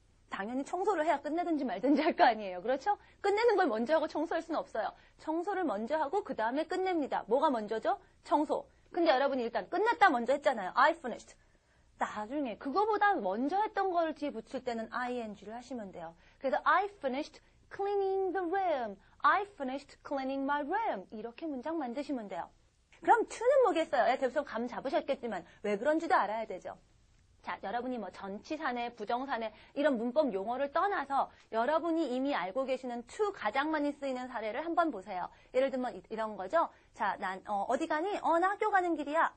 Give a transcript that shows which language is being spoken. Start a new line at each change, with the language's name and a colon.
Korean: 당연히 청소를 해야 끝내든지 말든지 할 거 아니에요. 그렇죠? 끝내는 걸 먼저 하고 청소할 수는 없어요. 청소를 먼저 하고 그 다음에 끝냅니다. 뭐가 먼저죠? 청소. 근데 여러분이 일단 끝냈다 먼저 했잖아요.
English: I finished.
Korean: 나중에 그거보다 먼저 했던 걸 뒤에 붙일 때는 ing를 하시면 돼요.
English: 그래서 I finished cleaning the room. I finished cleaning my room.
Korean: 이렇게 문장 만드시면 돼요. 그럼 to는 뭐겠어요? 대부분 감 잡으셨겠지만 왜 그런지도 알아야 되죠. 자, 여러분이 뭐 전치사네, 부정사네 이런 문법 용어를 떠나서 여러분이 이미 알고 계시는 to 가장 많이 쓰이는 사례를 한번 보세요. 예를 들면 이런 거죠. 자, 난 어디 가니? 나 학교 가는 길이야.